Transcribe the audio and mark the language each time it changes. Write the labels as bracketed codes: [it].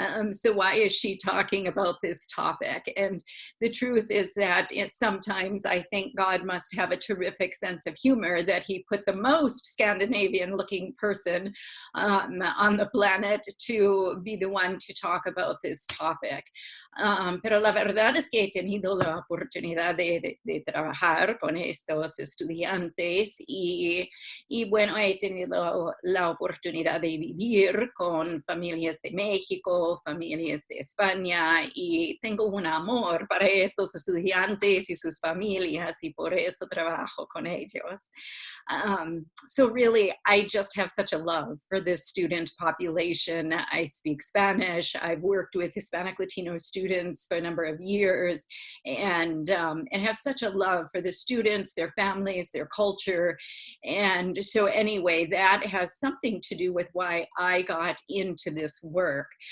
[en] So why is she talking about this topic? And the truth is that sometimes I think God must have a terrific sense of humor that he put the most Scandinavian looking person on the planet to be the one to talk about this topic. [es] Pero la verdad es que he tenido la oportunidad de trabajar con estos estudiantes y bueno, he tenido la oportunidad de vivir con familias de México, familias de España, y tengo un amor para estos estudiantes y sus familias, y por eso trabajo con ellos. [en] So really, I just have such a love for this student population. I speak Spanish. I've worked with Hispanic Latino students for a number of years, and have such a love for the students, their families, their culture. And so anyway, that has something to do with why I got into this work.